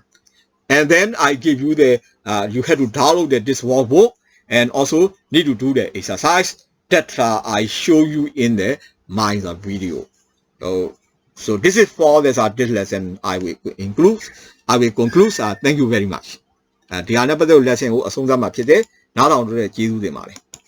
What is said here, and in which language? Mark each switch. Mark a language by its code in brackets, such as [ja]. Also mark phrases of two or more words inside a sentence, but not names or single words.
[en] And then I give you the, you have to download this workbook and also need to do the exercise that I show you in the Minds video. So So this is for this lesson I will conclude. Thank you very much. [my] ဒီဟာနဲ့ပတ်သက်လို့ lesson ကိုအဆုံးသတ်မှာဖြစ်တယ် နားထောင်ကြတဲ့ကျေးဇူးတင်ပါတယ်